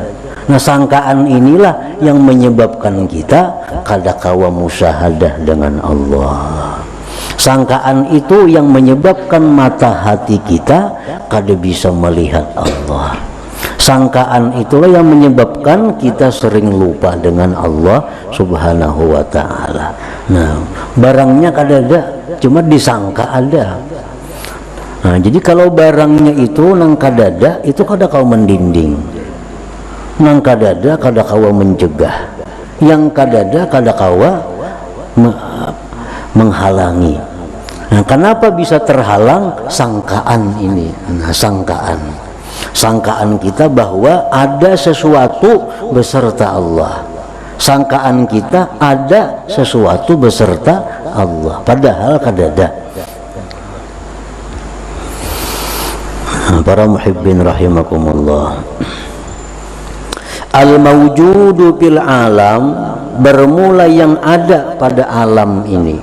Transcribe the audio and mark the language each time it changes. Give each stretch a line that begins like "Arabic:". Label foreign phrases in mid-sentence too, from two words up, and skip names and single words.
Banjar: Nah, sangkaan inilah yang menyebabkan kita kadakawa musyahadah dengan Allah. Sangkaan itu yang menyebabkan mata hati kita kada bisa melihat Allah. Sangkaan itulah yang menyebabkan kita sering lupa dengan Allah
Arabic: subhanahu wa ta'ala.
Banjar: Nah, barangnya kadada, cuma disangka ada. Nah, jadi kalau barangnya itu nang kadada, itu kada kau mendinding, nang kadada kada kawa mencegah, yang kadada kada kawa menghalangi. Nah, kenapa bisa terhalang? Sangkaan ini. Nah, sangkaan kita bahwa ada sesuatu beserta Allah, sangkaan kita ada sesuatu beserta Allah, padahal kadada. Para
Arabic: muhibbin rahimakumullah, al-mawjudu fil alam,
Banjar: bermula yang ada pada alam ini.